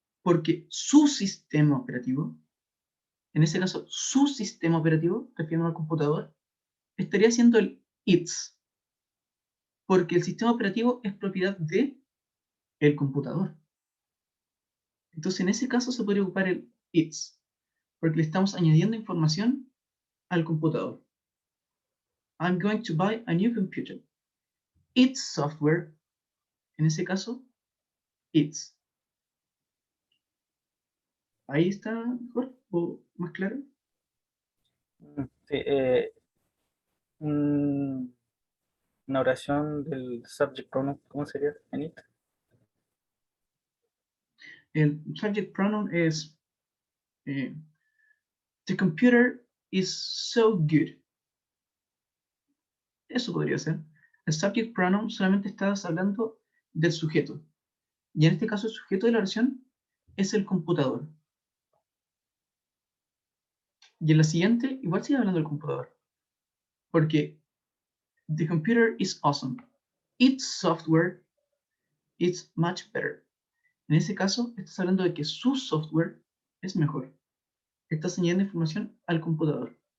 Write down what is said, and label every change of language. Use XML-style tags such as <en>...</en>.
<es>Porque su sistema operativo, en ese caso, su sistema operativo, refiriendo al computador, estaría siendo el its, porque el sistema operativo es propiedad de el computador. Entonces, en ese caso se podría ocupar el its, porque le estamos añadiendo información al computador.</es> <en>I'm going to buy a new computer. Its software,</en> <es>en ese caso, its. ¿Ahí está mejor o más claro? Sí, una oración del subject pronoun, ¿cómo sería en it?</es> <en>El subject pronoun es the computer is so good.</en> <es>Eso podría ser. El subject pronoun solamente estás hablando del sujeto. Y en este caso el sujeto de la oración es el computador. Y en la siguiente igual sigue hablando del computador.</es> <en>Porque the computer is awesome. Its software is much better.</en> <es>En ese caso estás hablando de que su software es mejor. Estás añadiendo información al computador.</es>